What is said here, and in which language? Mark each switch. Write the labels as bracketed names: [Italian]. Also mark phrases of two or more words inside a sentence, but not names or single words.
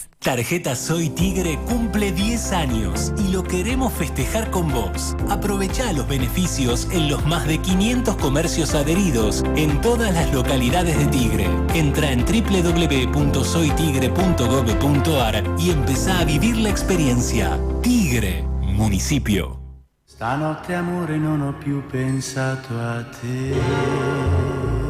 [Spanish] Tarjeta Soy Tigre cumple 10 años y lo queremos festejar con vos. Aprovechá los beneficios en los más de 500 comercios adheridos en todas las localidades de Tigre. Entra en www.soytigre.gov.ar y empezá a vivir la experiencia. Tigre, municipio. [Italian] Stanotte amore non ho più pensato a te.